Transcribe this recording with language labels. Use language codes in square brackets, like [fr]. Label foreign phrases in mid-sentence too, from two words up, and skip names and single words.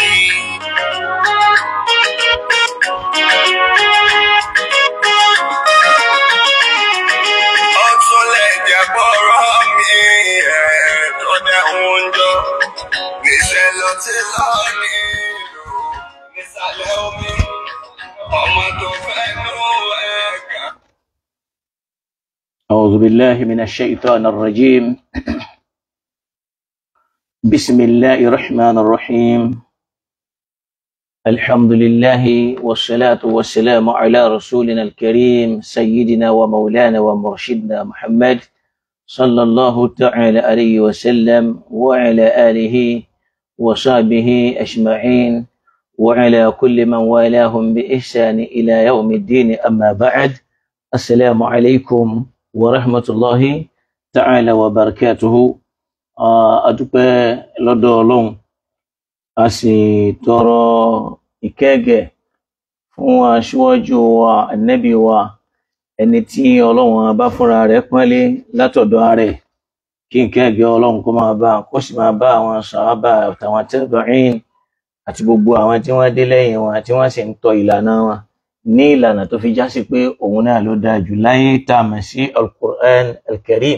[yo] Ọ̀tún lè jẹ́ bọ́rọ̀ mi tó dẹ̀hún jọ. Níṣẹ́ ló ti lọ nílùú nísàlẹ̀ omi. Ọmọ tó fẹ́ nú ẹ̀ka. [ar] أعوذ بالله من الشيطان الرجيم. بسم الله الرحمن الرحيم. الحمد لله والصلاة والسلام على رسولنا الكريم سيدنا ومولانا ومرشدنا محمد صلى الله تعالى عليه وسلم وعلى آله وصحبه أجمعين وعلى كل من والاهم بإحسان إلى يوم الدين. أما بعد، السلام عليكم ورحمة الله تعالى وبركاته. [yo] adúpẹ́ lọ́dọ̀ Ọlọ́run, a sì tọrọ ìkẹ́gẹ́ fún aṣíwájú wa, ànábì wa, ẹni tí Ọlọ́run bá fúnra rẹ̀ pọ́nlé látọ̀dọ̀ rẹ̀, kí ìkẹ́gẹ́ Ọlọ́run kó máa bá, kó sì máa bá àwọn sàhábà àtàwọn tabi'in àti gbogbo àwọn tí wọ́n dé lẹ́yìn wọn tí wọ́n sì ń tọ ìlànà wọn ní ìlànà tó fi já sí pé òun náà ló dáa jù láyé tá a mọ̀ sí al-Qur'an al-Karim.